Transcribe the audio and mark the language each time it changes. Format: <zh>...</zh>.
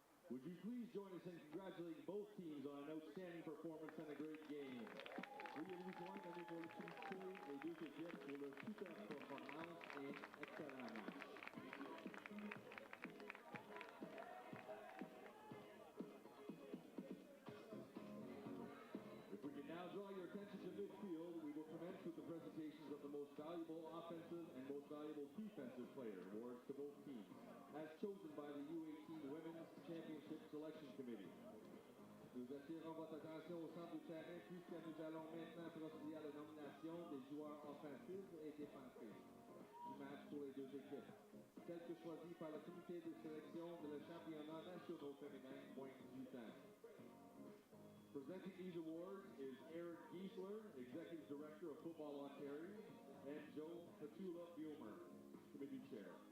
<en>Would you please join us in congratulating both teams on an outstanding performance and a great game?</en> <fr>Veuillez nous joindre à nous pour féliciter les deux équipes pour leur super performance et excellent match.</fr> <en>If we can now draw your attention to midfield, we will commence with the presentations of the most valuable offensive and most valuable defensive player awards to both teams, as chosen by the U18 Women's Championship Selection Committee.</en> <fr>Nous attirons votre attention au centre du terrain puisque nous allons maintenant procéder à la nomination des joueurs offensifs et défensifs du match pour les deux équipes, tels que choisis par le comité de sélection de le championnat national féminin moins 18 ans.</fr> <en>Presenting these awards is Eric Giesler, Executive Director of Football Ontario, and Joe Petula-Bumer, Committee Chair.</en>